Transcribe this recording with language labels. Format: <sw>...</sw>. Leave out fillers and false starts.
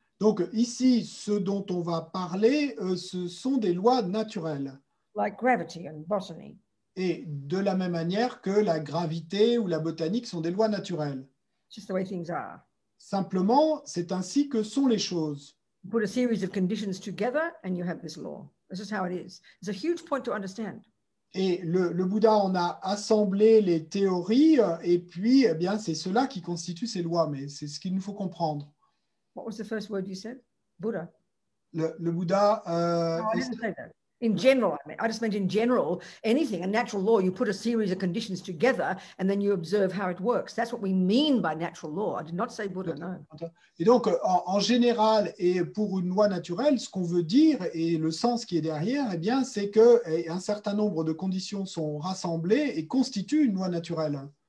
<fr>Donc ici, ce dont on va parler, ce sont des lois naturelles.</fr> <en>Like gravity and botany.</en> <fr>Et de la même manière que la gravité ou la botanique sont des lois naturelles.</fr> <en>Just the way things are.</en> <fr>Simplement, c'est ainsi que sont les choses.</fr> <en>You put a series of conditions together and you have this law. This is how it is. It's a huge point to understand.</en> <fr>Et le Bouddha en a assemblé les théories et puis eh bien, c'est cela qui constitue ces lois, mais c'est ce qu'il nous faut comprendre.</fr> <en>What was the first word you said? Buddha.</en> <fr>Le Bouddha...</fr> <en>No, I didn't say that. In general, I just meant in general, anything, a natural law, you put a series of conditions together and then you observe how it works. That's what we mean by natural law. I did not say Buddha, no.</en> <fr>Et donc, en général, et pour une loi naturelle, ce qu'on veut dire et le sens qui est derrière, eh bien, c'est qu'un certain nombre de conditions sont rassemblées et constituent une loi naturelle.</fr>